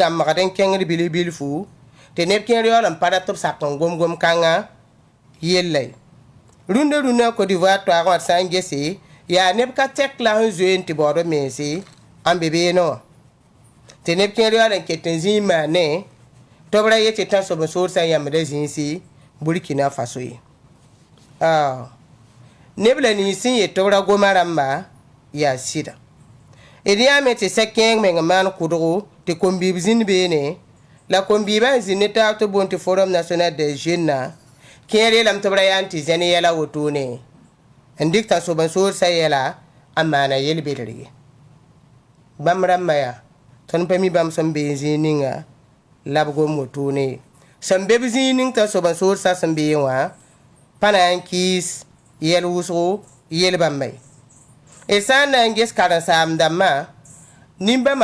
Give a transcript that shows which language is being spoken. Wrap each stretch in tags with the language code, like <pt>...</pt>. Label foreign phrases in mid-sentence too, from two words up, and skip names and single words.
<mos>gãmbgd n kẽngd bilf-bilfu tɩ neb kẽer yaool n pa dat b sak n gom-gom kãngã yella ye rũndã rũnnã Côte d'Ivoire toaagẽ wã d sã n gese yaa neb ka tɛk la sẽn zoe n tɩ baood b mense n be beene wã tɩ neb kẽer yaool n ket n zĩig maane tɩ b ra yetɩ tã sob n soorsã yãmbda zĩisi burkina faso ye neb la nins sẽn yet tɩ b ra goma rãmba yaa sɩda d yãame tɩ sã-kẽeng meng n maan kʋdgo tɩ kom-biib zĩnd beene la kom-biibã n zĩnd ne taab tɩ boon tɩ forum national des jeunes kẽer yeelame tɩ b ra yaa n tɩ zẽn yɛla wotone n dɩk tã sob n soorsã yɛla n maana yel-bedr ye bãmb rãmbã yaa tõnd pa mi bãmb sẽn bee zĩig ninga la b gom wotone ye sẽn be b zĩig ning tã sob n soorsã sẽn bee wã pa na n kɩɩs yɛl wʋsgo yel bãmba ye d sã n na n ges karen-saam dãmbã nin-bãmbã</mos>